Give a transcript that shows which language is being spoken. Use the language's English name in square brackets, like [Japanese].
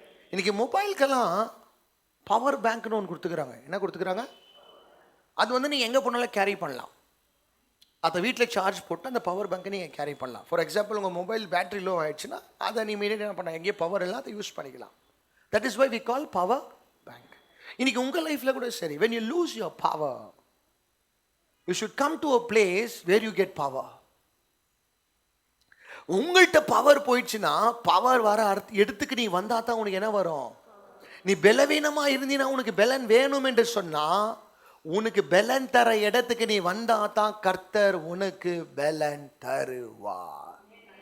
[Tamil] இன்னைக்கு மொபைலுக்கெல்லாம் பவர் பேங்க்னு ஒன்று கொடுத்துக்கிறாங்க. என்ன கொடுத்துக்கிறாங்க? அது நீங்கள் எங்கே போனாலும் கேரி பண்ணலாம். அதை வீட்டில் சார்ஜ் போட்டு அந்த பவர் பேங்கை நீங்கள் கேரி பண்ணலாம். ஃபார் எக்ஸாம்பிள் உங்கள் மொபைல் பேட்டரி லோ ஆயிடுச்சுன்னா அதை நீ இமீடியட்டாக என்ன பண்ண, எங்கேயும் பவர் எல்லாம் அதை யூஸ் பண்ணிக்கலாம். [English] That is why we call power bank. [Tamil] இன்னைக்கு உங்கள் லைஃப்பில் கூட சரி, [English] when you lose your power, you should come to a place where you get power. [Tamil] உங்கள்கிட்ட பவர் போயிடுச்சுன்னா பவர் வர எடுத்துக்கு நீ வந்தா தான் உனக்கு என்ன வரும். நீ பலவீனமா இருந்தீனா உனக்கு பலன் வேணும் என்று சொன்னா உனக்கு பலன் தர இடத்துக்கு நீ வந்தா தான் கர்த்தர் உனக்கு பலன் தருவார்.